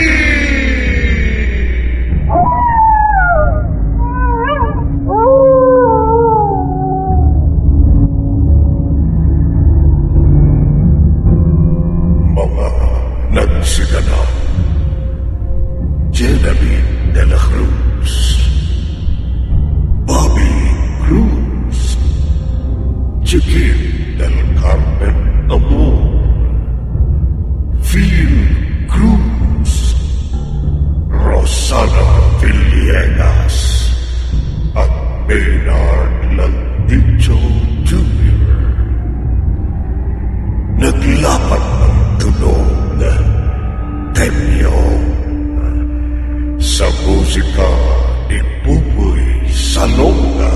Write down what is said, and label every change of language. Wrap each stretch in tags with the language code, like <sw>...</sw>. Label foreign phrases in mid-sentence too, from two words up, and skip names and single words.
<tl>Mga nagsiganap. Genevieve de la Cruz, Bobby Cruz, Chiquit del Carmen Amor, Phil Cruz, Rosana Villegas, at Maynard Landicho Jr. Naglapat ng tunog Temyo sa musika ni Buboy Salonga.</tl>